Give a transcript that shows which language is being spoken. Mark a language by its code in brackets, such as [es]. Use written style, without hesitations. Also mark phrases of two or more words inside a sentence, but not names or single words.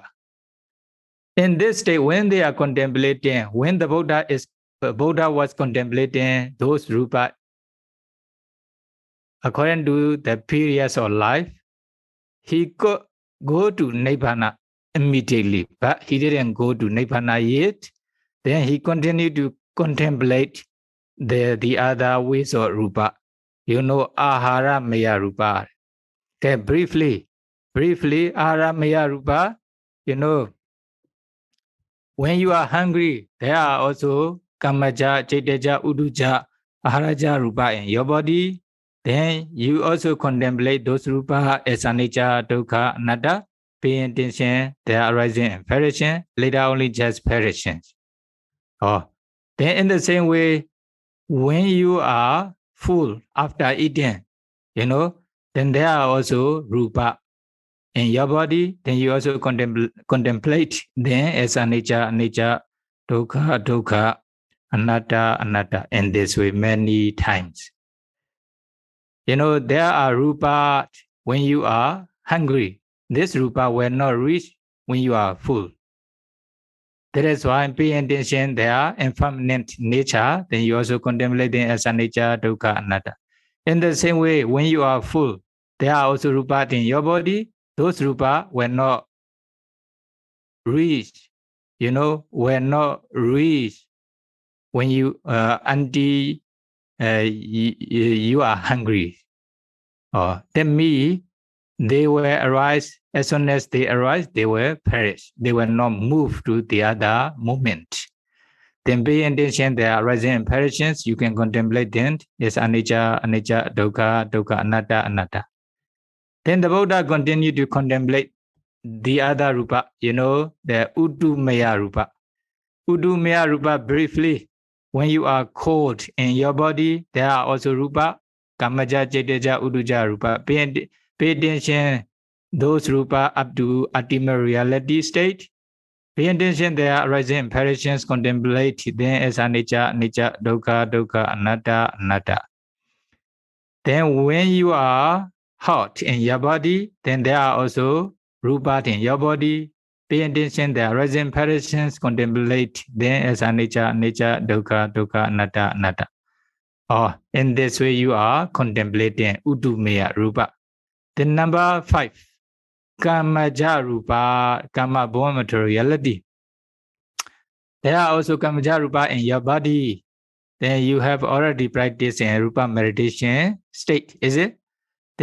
[en] In this state, when they are contemplating, when the Buddha was contemplating those Rupa according to the periods of life, he could go to Nibbana immediately, but he didn't go to Nibbana yet. Then he continued to contemplate the other ways of Rupa. [pi] Ahara Maya Rupa. [en] Okay, briefly, [pi] Ahara Maya Rupa, [en] when you are hungry, there are also [pi] Kamaja, Chaitaja, Uduja, Aharaja Rupa [en] in your body. Then you also contemplate those Rupa as [pi] anicca, dukkha, anatta, [en] paying attention, their arising and perishing, later only just perishing. Then in the same way, when you are full after eating, then there are also Rupa in your body, then you also contemplate them as [pi] anicca, anicca, dukkha, dukkha, anatta, anatta, [en] in this way many times. There are Rupa when you are hungry. This Rupa will not reach when you are full. That is why paying attention their impermanent nature, then you also contemplate them as [pi] anicca, dukkha, anatta. [en] In the same way, when you are full, there are also Rupa in your body. Those Rupa will not reach, will not reach when you until you are hungry. Then they will arise. As soon as they arise, they will perish. They will not move to the other moment. Then paying attention their arising and perishings, you can contemplate them as [pi] anicca, anicca, dukkha, dukkha, anatta, anatta. [en] Then the Buddha continued to contemplate the other Rupa, the [pi] Uddumaya Rupa. Uddumaya Rupa, [en] briefly, when you are cold in your body, there are also [pi] Rupa, Kamaja, Chaitaja, Uduja Rupa. [en] Pay attention those Rupa up to ultimate reality state. Pay attention their arising and perishings, contemplate them as [pi] anicca, anicca, dukkha, dukkha, anatta, anatta. [en] Then when you are hot in your body, then there are also Rupa in your body. Pay attention their arising perishings, contemplate them as [pi] anicca, anicca, dukkha, dukkha, anatta, anatta. [en] In this way you are contemplating [pi] Uddumaya Rupa. [en] Then number 5, [pi] Kamaja Rupa, Kama [en] born materiality. There are also [pi] Kamaja Rupa [en] in your body. Then you have already practiced in Rupa meditation state, is it?